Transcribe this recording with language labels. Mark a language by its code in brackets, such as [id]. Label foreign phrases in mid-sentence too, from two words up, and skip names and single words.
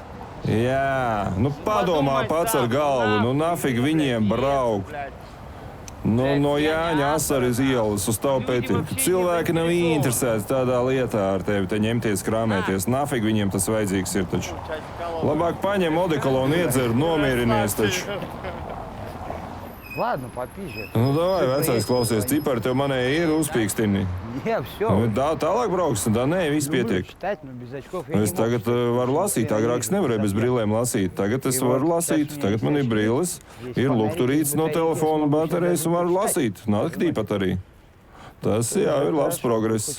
[lv] Jā, nu padomā pats ar galvu, nu nafig viņiem braukt. Nu, no Jāņa Asaras ielas uz tavu pētību. Cilvēki nav interesēti tādā lietā ar tevi te ņemties, krāmēties. Nafig viņiem tas vajadzīgs ir taču. Labāk paņem odekolonu, iedzer, nomierinies taču. [ru] Ладно, попизжи. [lv] Nu, davai, vecais, klausies, cipari tev manēji ir uzpīkstini. [ru] Не, все. [lv] Tālāk brauks, tā nē, viss pietiek. Es tagad varu lasīt, agrāk es nevarēju bez brīlēm lasīt. Tagad es varu lasīt, tagad man ir brīles, ir lukturīts no telefona baterijas un varu lasīt. Naktī pat arī. Tas, jā, ir labs progress.